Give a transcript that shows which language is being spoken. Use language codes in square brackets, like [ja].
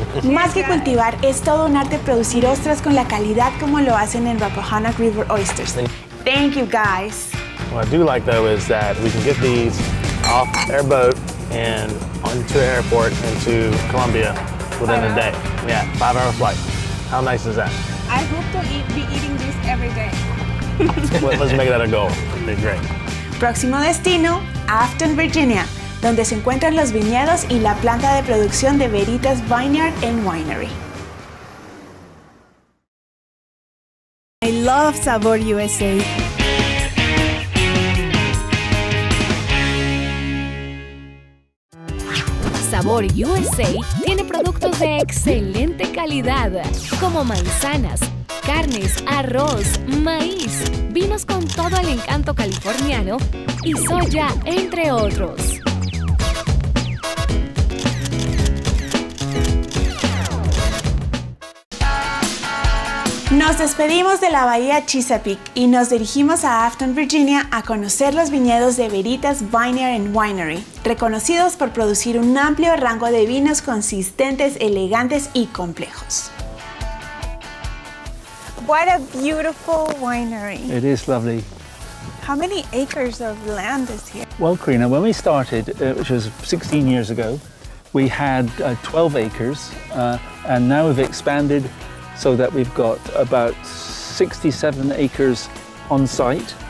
[es] Más que cultivar, es todo un arte producir ostras con la calidad como lo hacen en Rappahannock River Oysters. [en] Thank you, guys. What I do like though is that we can get these off their boat and onto the airport into Columbia within a day. Yeah, 5-hour flight. How nice is that? I hope to be eating this every day. Let's make that a goal. It'd be great. [es] Próximo destino, Afton, Virginia, donde se encuentran los viñedos y la planta de producción de Veritas Vineyard and Winery. [en] I love SaborUSA. [es] SaborUSA tiene productos de excelente calidad, como manzanas, carnes, arroz, maíz, vinos con todo el encanto californiano y soya, entre otros. Nos despedimos de la bahía Chesapeake y nos dirigimos a Afton, Virginia, a conocer los viñedos de Veritas Vineyard and Winery, reconocidos por producir un amplio rango de vinos consistentes, elegantes y complejos. [en] What a beautiful winery. It is lovely. How many acres of land is here? Well, Karina, when we started, which was 16 years ago, we had 12 acres, and now we've expanded so that we've got about 67 acres on site.